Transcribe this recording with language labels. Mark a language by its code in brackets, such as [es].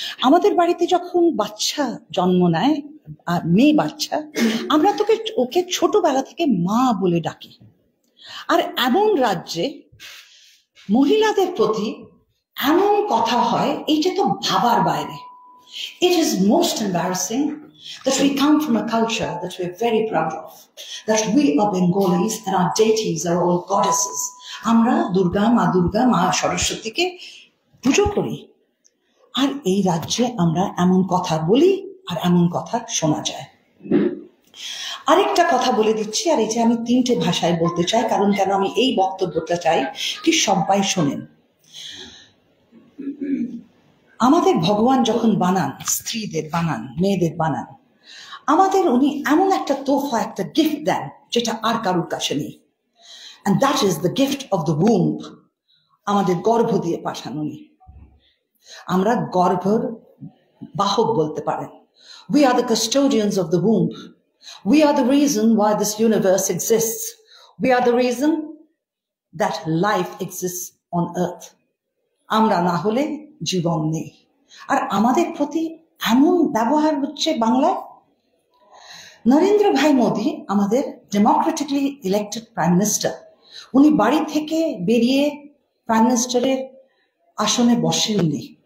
[bn] আমাদের বাড়িতে যখন বাচ্চা জন্ম নেয়, মেয়ে বাচ্চা, আমরা ওকে ছোটবেলা থেকে মা বলে ডাকি। আর এমন রাজ্যে মহিলাদের প্রতি এমন কথা হয়, এইটা তো ভাবার বাইরে। [en] It is most embarrassing that we come from a culture that we're very proud of, that we are Bengalis and our deities are all goddesses. [bn] আমরা মা দুর্গা, মা সরস্বতীকে পুজো করি, আর এই রাজ্যে আমরা এমন কথা বলি আর এমন কথা শোনা যায়। আরেকটা কথা বলে দিচ্ছি, আর এটা আমি 3টে ভাষায় বলতে চাই, কারণ কেন আমি এই বক্তব্যটা চাই কি সবাই শোনেন। আমাদের ভগবান যখন বানান, স্ত্রীদের বানান, মেয়েদের বানান, আমাদের উনি এমন একটা তোহফা, একটা গিফট দেন যেটা আর কারুর কাছে নেই, [en] and that is the gift of the womb. [bn] আমাদের গর্ভ দিয়ে পাঠান উনি। আমরা গর্ভের বাহক বলতে পারেন। [en] We are the custodians of the womb. We are the reason why this universe exists. We are the reason that life exists on earth. [bn] আমরা না হলে জীবন নেই। আর আমাদের প্রতি এমন ব্যবহার হচ্ছে বাংলায়। নরেন্দ্র ভাই মোদী আমাদের ডেমোক্রেটিকলি ইলেক্টেড প্রাইম মিনিস্টার, উনি বাড়ি থেকে বেরিয়ে প্রাইম মিনিস্টারের আসনে বসেননি।